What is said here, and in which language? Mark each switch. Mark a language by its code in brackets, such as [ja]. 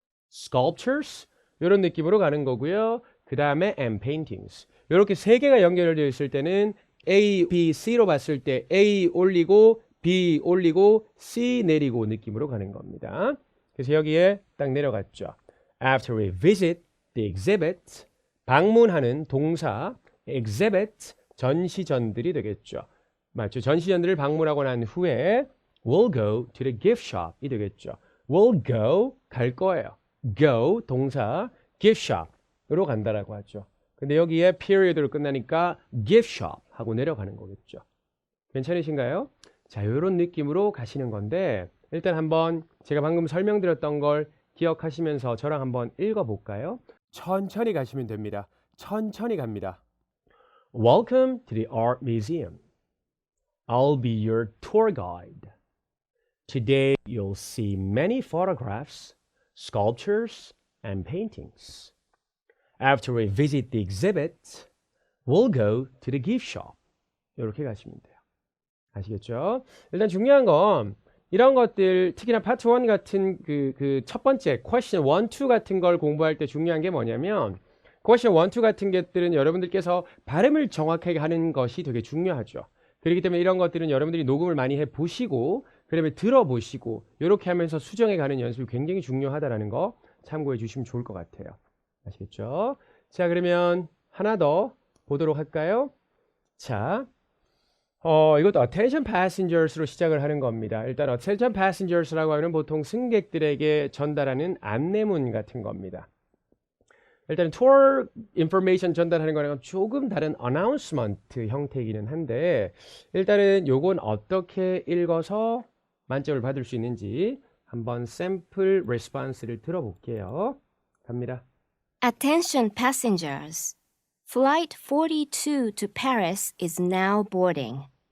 [ko] sculptures 이런 느낌으로 가는 거고요. 그 다음에 [en] and paintings [ko] 이렇게 세 개가 연결되어 있을 때는 A, B, C로 봤을 때 A 올리고 B 올리고 C 내리고 느낌으로 가는 겁니다. 그래서 여기에 딱 내려갔죠. [en] After we visit the exhibit, [ko] 방문하는 동사 [en] exhibit, [ko] 전시전들이 되겠죠. 맞죠? 전시전들을 방문하고 난 후에 [en] we'll go to the gift shop [ko] 이 되겠죠. [en] we'll go, [ko] 갈 거예요. go, 동사, gift shop으로 간다라고 하죠. 근데 여기에 period로 끝나니까 gift shop 하고 내려가는 거겠죠. 괜찮으신가요? 자, 이런 느낌으로 가시는 건데 일단 한번 제가 방금 설명드렸던 걸 기억하시면서 저랑 한번 읽어볼까요? 천천히 가시면 됩니다. 천천히 갑니다. [en] Welcome to the Art Museum. I'll be your tour guide. Today you'll see many photographs, sculptures, and paintings. After we visit the exhibit, we'll go to the gift shop. [ko] 이렇게 가시면 돼요. 아시겠죠? 일단 중요한 건 이런 것들 특히나 파트 1 같은 그 첫 번째 question 1, 2 같은 걸 공부할 때 중요한 게 뭐냐면 question 1, 2 같은 것들은 여러분들께서 발음을 정확하게 하는 것이 되게 중요하죠. 그렇기 때문에 이런 것들은 여러분들이 녹음을 많이 해보시고 그다음에 들어보시고 이렇게 하면서 수정해 가는 연습이 굉장히 중요하다는 거 참고해 주시면 좋을 것 같아요. 아시겠죠? 자, 그러면 하나 더 보도록 할까요? 자, 이것도 attention passengers로 시작을 하는 겁니다. 일단 attention passengers라고 하면 보통 승객들에게 전달하는 안내문 같은 겁니다. 일단 tour information 전달하는 거랑 조금 다른 announcement 형태이기는 한데 일단은 요건 어떻게 읽어서 만점을 받을 수 있는지 한번 샘플 레스폰스를 들어볼게요. 갑니다. [en] Attention passengers. Flight 42 to Paris is now boarding.